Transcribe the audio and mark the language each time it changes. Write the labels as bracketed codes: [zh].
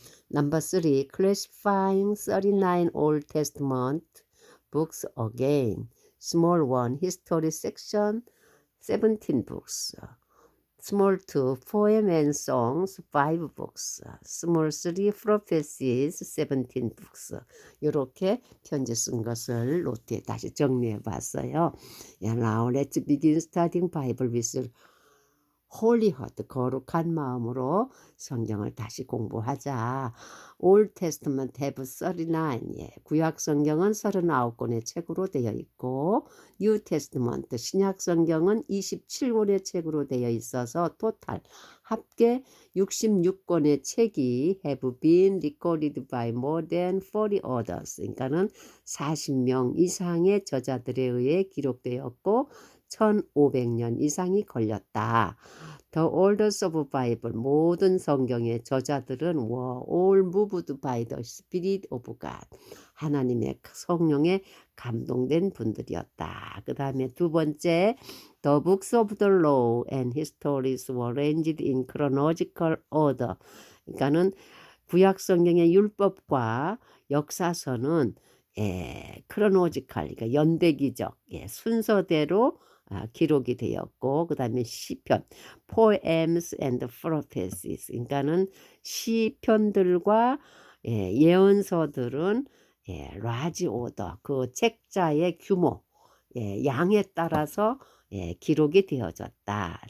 [en] Number 3, classifying 39 Old Testament books again. Small 1, history section, 17 books. Small 2, poem and songs, 5 books. Small 3, prophecies, 17 books. [ko] 이렇게 편지 쓴 것을 노트에 다시 정리해 봤어요. [en] Now let's begin studying Bible with holy heart, [ko] 거룩한 마음으로 성경을 다시 공부하자. [en] Old Testament have 39. [ko] 구약 성경은 39권의 책으로 되어 있고 [en] New Testament [ko] 신약 성경은 27권의 책으로 되어 있어서 토탈 합계 66권의 책이 [en] have been recorded by more than 40 authors. [ko] 그러니까는 40명 이상의 저자들에 의해 기록되었고 1500년 이상이 걸렸다. [en] The authors of Bible, [ko] 모든 성경의 저자들은 [en] were all moved by the Spirit of God. [ko] 하나님의 성령에 감동된 분들이었다. 그 다음에 두 번째, [en] The books of the law and histories were arranged in chronological order. [ko] 그러니까는 구약 성경의 율법과 역사서는 크로노지컬, 그러니까 연대기적 순서대로 기록이 되었고 그 다음에 시편, [en] poems and prophecies, [ko] 그러니까는 시편들과 예언서들은 [en] large order, [ko] 그 책자의 규모, 양에 따라서 기록이 되어졌다.